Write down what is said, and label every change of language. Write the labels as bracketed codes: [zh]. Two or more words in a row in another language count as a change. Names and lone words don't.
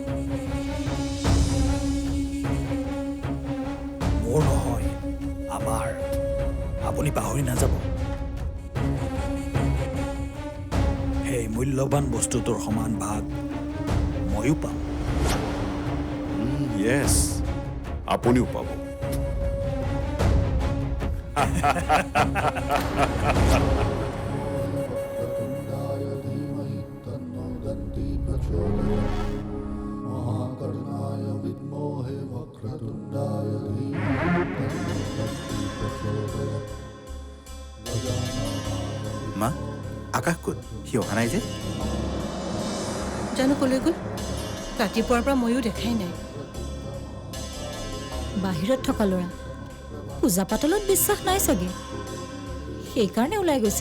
[as] মোৰ নহয় আমাৰ আপুনি পাহৰি নাযাব সেই মূল্যৱান বস্তুটোৰ সমান ভাগ ময়ো পাম য়েছ আপুনিও পাব [sa] वक्रतुण्डाय धीमहि तन्नो दन्ति प्रचोदयात् महाकर्णाय विद्महे वक्रतुण्डाय धीमहि तन्नो दन्ति प्रचोदयात् [as] মা আকাশ ক'ত সি অহা নাই যে জানো কলৈ গ'ল ৰাতিপুৱাৰ পৰা ময়ো দেখাই নাই বাহিৰত থকা ল'ৰা পূজা পাতলত বিশ্বাস নাই চাগে সেইকাৰণে ওলাই গৈছে